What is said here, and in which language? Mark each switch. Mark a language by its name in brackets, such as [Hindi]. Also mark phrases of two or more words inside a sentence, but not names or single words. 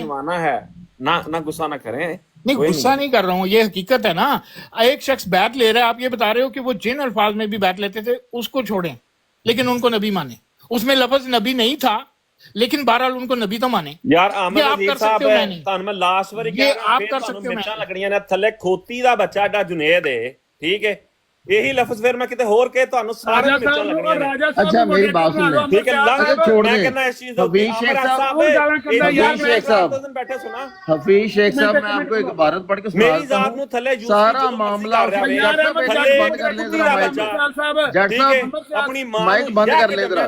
[Urdu] نہ غصہ نہ کریں۔ نہیں غصہ نہیں کر رہا ہوں، یہ حقیقت ہے نا۔ ایک شخص بیعت لے رہا ہے، آپ یہ بتا رہے ہو کہ وہ جن الفاظ میں بھی بیعت لیتے تھے اس کو چھوڑیں لیکن ان کو نبی مانیں۔ اس میں لفظ نبی نہیں تھا لیکن بہرحال ان کو نبی تو مانیں۔ یار احمد آپ عزیز کر صاحب سکتے ہو، میں نہیں۔ [Punjabi] ਤੁਹਾਨੂੰ ਮੈਂ ਲਾਸਟ ਵਾਰੀ [Urdu] یہ [Punjabi] ਕਹਿ ਰਿਹਾ [Urdu] آپ کر سکتے ہو، میں [Punjabi] ਮਿਰਚਾਂ [Urdu] نہیں۔ [Punjabi] ਲੱਗਣੀਆਂ ਨੇ ਥੱਲੇ ਖੋਤੀ ਦਾ ਬੱਚਾ ਏਡਾ ਜੁਨੇਦ ਹੈ، ਠੀਕ ਹੈ؟ ਇਹੀ ਲਫ਼ਜ਼ ਫਿਰ ਮੈਂ ਕਿਤੇ ਹੋਰ ਕਹੇ ਤੁਹਾਨੂੰ ਸਾਰੇ ਮਿਰਚਾਂ ਲੱਗਣੀਆਂ ਨੇ। [Urdu] اچھا میری بات سن لیں، ٹھیک ہے چھوڑ میں دیں۔ کہنا اس چیز حفیظ شیخ صاحب بیٹھے سنا حفیظ شیخ صاحب میں آپ کو ایک عبارت پڑھ کے سنا میری دیتا [Punjabi] ذات نو [Urdu] ہوں۔ تھلے سارا معاملہ جٹ صاحب ایک منٹ بند کر لیں ذرا مائک، جٹ صاحب اپنی ماں مائک بند کر لیں ذرا۔